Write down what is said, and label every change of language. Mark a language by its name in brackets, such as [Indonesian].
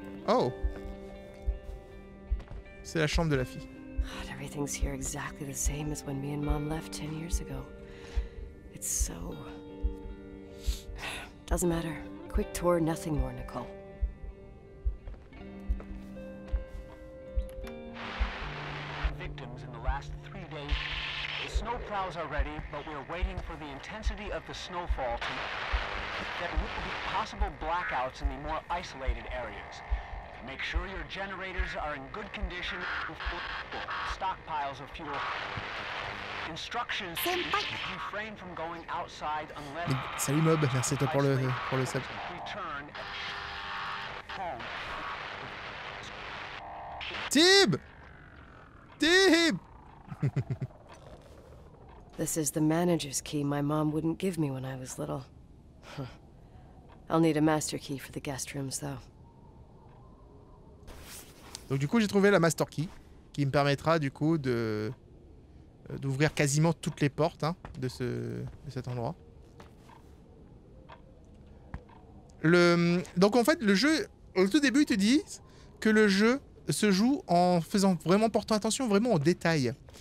[French] Oh. C'est la chambre de la fille. [English] God, everything's here exactly the same as when me and Mom left 10 years ago. It's so... Doesn't matter. Quick tour, nothing more, Nicole. Victims in the last 3 days. The snow snowplows are ready, but we're waiting for the intensity of the snowfall to... There will be possible blackouts in the more isolated areas. Make sure your generators are in good condition. Stockpiles of fuel. Instructions to refrain from going outside unless... [French] Salut Mob, merci à toi pour le sub. [English] Return home. Tib! Tib! This is the manager's key my mom wouldn't give me when I was little. I'll need a master key for the guest rooms, though. [French] Donc du coup, j'ai trouvé la master key qui me permettra du coup d'ouvrir quasiment toutes les portes hein, de cet endroit. Donc en fait, le jeu, au tout début, ils te disent que le jeu se joue en portant attention vraiment aux détails.